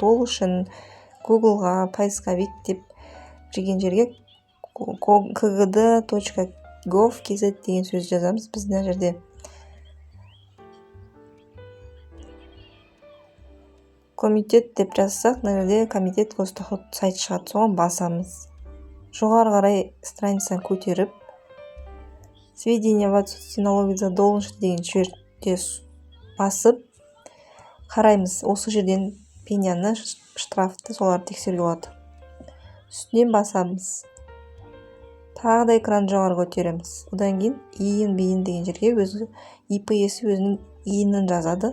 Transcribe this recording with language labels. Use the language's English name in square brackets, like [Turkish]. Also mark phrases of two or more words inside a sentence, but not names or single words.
[Kazakh] Ол үшін Googleға поисковик деп жүрген жерге kgd.gov.kz деген сөз жазамыз. Біз мына жерде комитет деп жазсақ, мына жерде комитет госдоход сайт шығады, соған басамыз. Жоғары қарай страницаны көтеріп, [Russian] сведения в отсутствии налоговой задолженности [Kazakh] деген жерде басып қараймыз. Осы жерден пеняны, штрафты соларды тексеруге болады. Үстінен басамыз. Тағы да экран жоғары көтереміз. Одан кейін иін деген жерге ИП иесі өзінің иінін жазады.